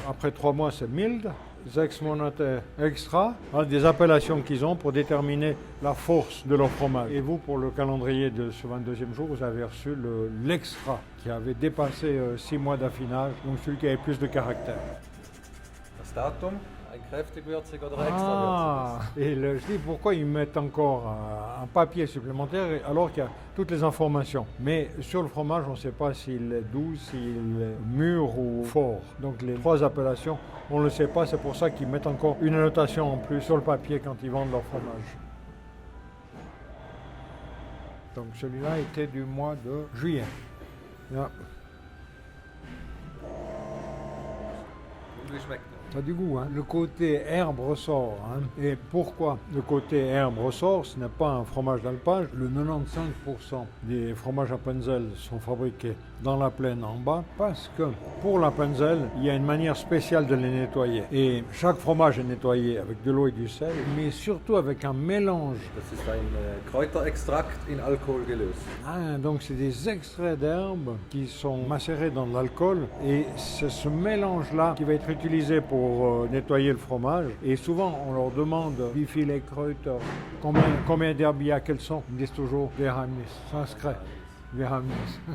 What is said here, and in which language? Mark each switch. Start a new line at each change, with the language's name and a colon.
French: Après 3 mois, c'est mild.
German: 6 Monate extra,
French: des appellations qu'ils ont pour déterminer la force de leur fromage. Et vous, pour le calendrier de ce 22e jour, vous avez reçu l'extra qui avait dépassé 6 mois d'affinage, donc celui qui avait plus de caractère.
German: Das Datum Ein kräftig würzig oder extra
French: Ah, et je dis pourquoi ils mettent encore un papier supplémentaire alors qu'il y a toutes les informations. Mais sur le fromage, on ne sait pas s'il est doux, s'il est mûr ou fort. Donc les trois appellations, on ne le sait pas. C'est pour ça qu'ils mettent encore une annotation en plus sur le papier quand ils vendent leur fromage. Donc celui-là était du mois de juillet.
German: Ja. Und wie schmeckt er?
French: Ça a du goût, hein. Le côté herbe ressort. Hein. Et pourquoi le côté herbe ressort? Ce n'est pas un fromage d'alpage. Le 95% des fromages Appenzell sont fabriqués dans la plaine en bas parce que pour l'Appenzell, il y a une manière spéciale de les nettoyer. Et chaque fromage est nettoyé avec de l'eau et du sel, mais surtout avec un mélange.
German: Das ist ein Kräuterextrakt in Alkohol gelöst.
French: Ah, donc c'est des extraits d'herbes qui sont macérés dans de l'alcool et c'est ce mélange-là qui va être utilisé pour nettoyer le fromage. Et souvent, on leur demande
German: wie viele Kräuter,
French: combien d'herbes il y a, quels sont. Ils disent toujours Geheimnis, sans secret. Geheimnis.